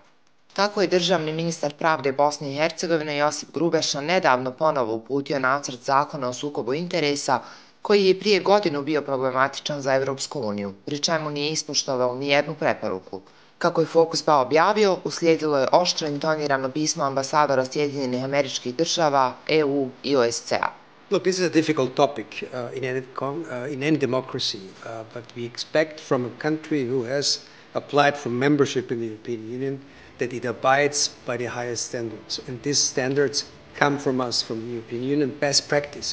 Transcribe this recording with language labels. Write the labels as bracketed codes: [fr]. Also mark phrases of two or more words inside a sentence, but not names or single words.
[bs] Tako je državni ministar pravde Bosne i Hercegovine Josip Grubeša nedavno ponovo uputio nacrt zakona o sukobu interesa, koji je prije godinu bio problematičan za Evropsku uniju, pri čemu nije ispoštovao nijednu preporuku. Kako je Fokus pa objavio, uslijedilo je oštro intonirano pismo ambasadora Sjedinjenih Američkih Država, EU i OSCE-a. [en] Look, this is a difficult topic in any democracy, but we expect from a country who has applied for membership in the European Union that it abides by the highest standards. And these standards come from us, from the European Union, best practice.